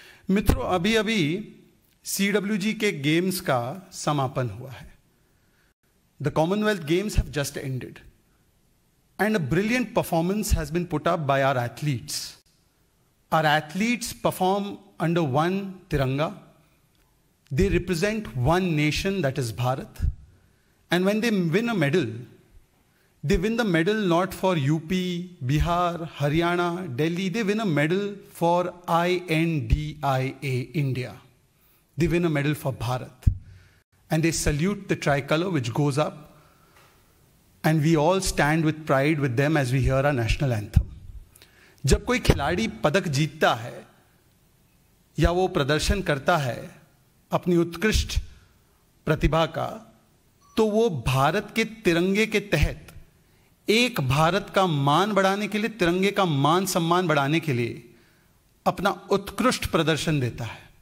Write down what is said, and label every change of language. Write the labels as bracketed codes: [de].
[hi] मित्रों, अभी अभी CWG के गेम्स का समापन हुआ है। [en] The Commonwealth Games have just ended and a brilliant performance has been put up by our athletes. Our athletes perform under one tiranga. They represent one nation, that is Bharat. And when they win a medal, they win the medal not for UP, Bihar, Haryana, Delhi. They win a medal for INDIA, India. They win a medal for Bharat. And they salute the tricolor which goes up. And we all stand with pride with them as we hear our national anthem. [hi] जब कोई खिलाड़ी पदक जीतता है या वो प्रदर्शन करता है अपनी उत्कृष्ट प्रतिभा का, तो वो भारत के तिरंगे के तहत एक भारत का मान बढ़ाने के लिए, तिरंगे का मान सम्मान बढ़ाने के लिए अपना उत्कृष्ट प्रदर्शन देता है।